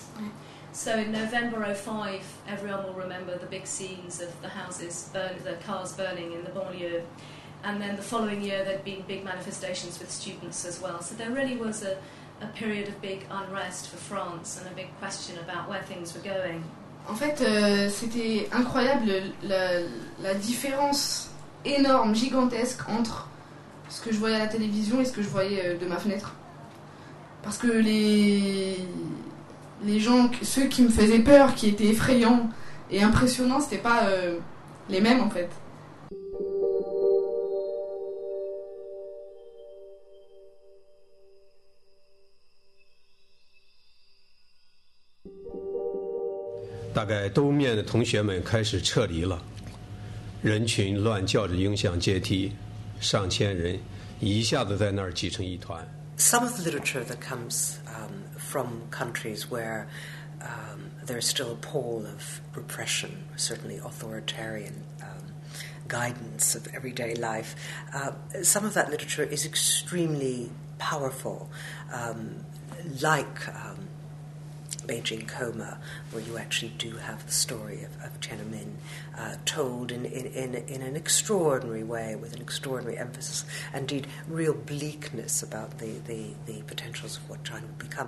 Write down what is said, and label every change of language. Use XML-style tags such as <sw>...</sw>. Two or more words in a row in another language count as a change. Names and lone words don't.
<en>So in November 2005, everyone will remember the big scenes of the cars burning in the banlieue. And then the following year, there'd been big manifestations with students as well. So there really was a period of big unrest for France and a big question about where things were going.</en> <fr>En fait, c'était incroyable la différence énorme, gigantesque entre ce que je voyais à la télévision et ce que je voyais de ma fenêtre. Parce que les gens, ceux qui me faisaient peur, qui étaient effrayants et impressionnants, c'était pas les mêmes en fait.</fr> <zh>大概东面的同学们开始撤离了，人群乱叫着迎向阶梯，上千人一下子在那儿挤成一团。</zh> <en>Some of the literature that comes from countries where there's still a pall of repression, certainly authoritarian guidance of everyday life, some of that literature is extremely powerful, like Beijing Coma, where you actually do have the story of Tiananmen told in an extraordinary way, with an extraordinary emphasis, indeed real bleakness about the potentials of what China will become.</en>